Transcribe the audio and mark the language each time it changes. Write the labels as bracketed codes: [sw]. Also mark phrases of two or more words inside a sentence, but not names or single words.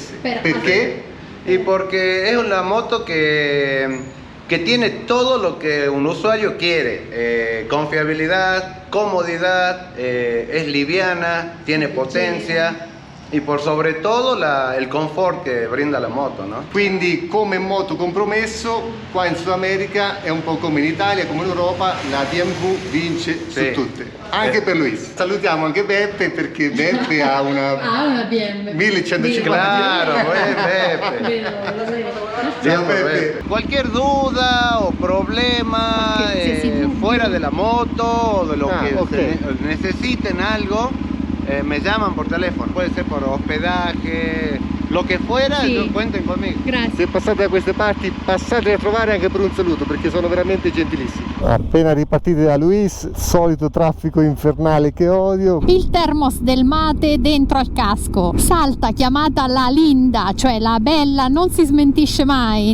[it] Perché? [es] Y porque es una moto que tiene todo lo que un usuario quiere, confiabilidad, comodidad, es liviana, tiene potencia, y por sobre todo el confort que brinda la moto, ¿no? [it] Quindi come moto compromesso, qua in Sud America è un po' come in Italia, come in Europa, la BMW vince su Sì. tutte. Anche per Luis. Salutiamo anche Beppe perché Beppe ha una BMW. 1150. [es] Claro, Pepe. [it] Ciao [es] Bien, Pepe. Cualquier duda o problema [it] Qualsiasi dubbio. [es] fuera de la moto o de lo que ok. necesiten algo, me llaman por teléfono. Puede ser por hospedaje, lo que fuera, [it] Sì. [es] cuenten conmigo. [it] Grazie. Se passate da queste parti, passate a trovare anche per un saluto perché sono veramente gentilissimi. Appena ripartiti da Luis, solito traffico infernale che odio. Il termos del mate dentro al casco. Salta, chiamata la Linda, cioè la bella, non si smentisce mai.